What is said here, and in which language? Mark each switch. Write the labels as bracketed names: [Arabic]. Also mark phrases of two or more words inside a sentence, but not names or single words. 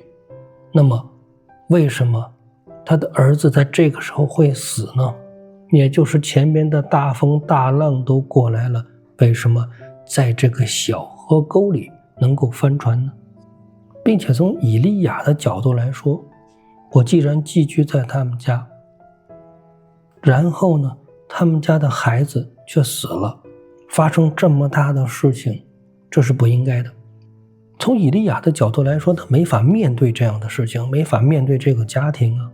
[Chinese] 那麼為什麼他的兒子在這個時候會死呢？也就是前面的大風大浪都過來了，為什麼在這個小河溝裡能夠翻船呢？並且從以利亞的角度來說，我既然寄居在他們家，然後呢他們家的孩子卻死了，發生這麼大的事情，這是不應該的。從以利亞的角度來說，他沒法面對這樣的事情，没法面对这個家庭啊。